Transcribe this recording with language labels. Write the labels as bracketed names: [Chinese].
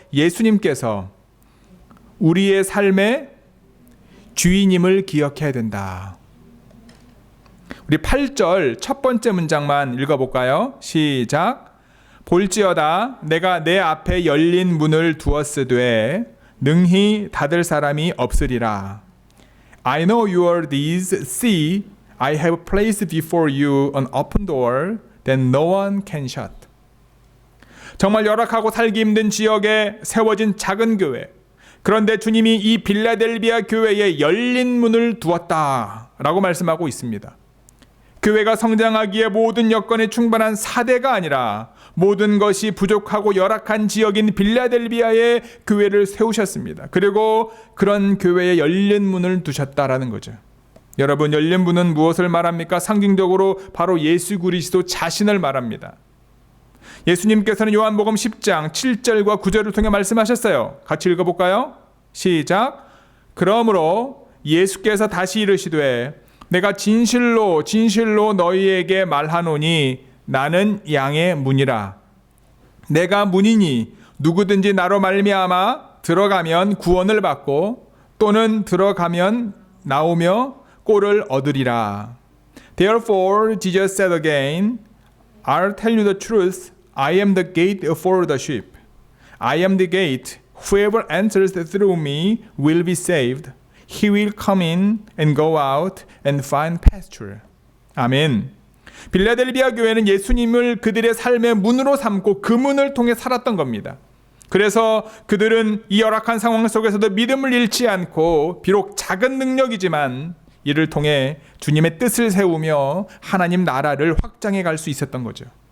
[Korean] 예수님께서 우리의 삶의 주인임을 기억해야 된다. 우리 8절 첫 번째 문장만 읽어볼까요? 시작. 볼지어다 내가 내 앞에 열린 문을 두었으되 능히 닫을 사람이 없으리라. [English] I know your deeds. See, I have placed before you an open door that no one can shut. [Korean] 정말 열악하고 살기 힘든 지역에 세워진 작은 교회. 그런데 주님이 이 빌라델비아 교회에 열린 문을 두었다라고 말씀하고 있습니다. 교회가 성장하기에 모든 여건이 충분한 사대가 아니라 모든 것이 부족하고 열악한 지역인 빌라델비아에 교회를 세우셨습니다. 그리고 그런 교회에 열린 문을 두셨다라는 거죠. 여러분, 열린 문은 무엇을 말합니까? 상징적으로 바로 예수 그리스도 자신을 말합니다. 예수님께서는 요한복음 10장 7절과 9절을 통해 말씀하셨어요. 같이 읽어볼까요? 시작. 그러므로 예수께서 다시 이르시되 내가 진실로 진실로 너희에게 말하노니 나는 양의 문이라. 내가 문이니 누구든지 나로 말미암아 들어가면 구원을 받고 또는 들어가면 나오며 꼴을 얻으리라. [English] Therefore Jesus said again, I'll tell you the truth. I am the gate for the sheep. I am the gate. Whoever enters through me will be saved. He will come in and go out and find pasture. [Korean] 아멘. 빌라델비아 교회는 예수님을 그들의 삶의 문으로 삼고 그 문을 통해 살았던 겁니다. 그래서 그들은 이 열악한 상황 속에서도 믿음을 잃지 않고 비록 작은 능력이지만 이를 통해 주님의 뜻을 세우며 하나님 나라를 확장해 갈 수 있었던 거죠.